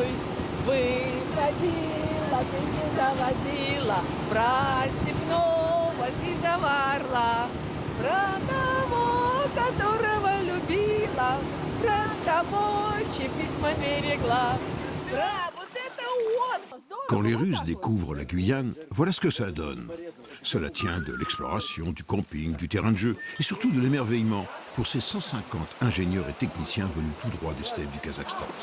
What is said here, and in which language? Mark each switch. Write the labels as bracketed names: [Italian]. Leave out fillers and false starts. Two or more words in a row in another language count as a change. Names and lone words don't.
[Russian] Выходила, песню заводила, про степного зидоварла, про того, которого любила, про того, чьи письма берегла. Да, вот это он! [French] Quand les Russes découvrent la Guyane, voilà ce que ça donne. Cela tient de l'exploration, du camping, du terrain de jeu et surtout de l'émerveillement pour ces 150 ingénieurs et techniciens venus tout droit des steppes du Kazakhstan.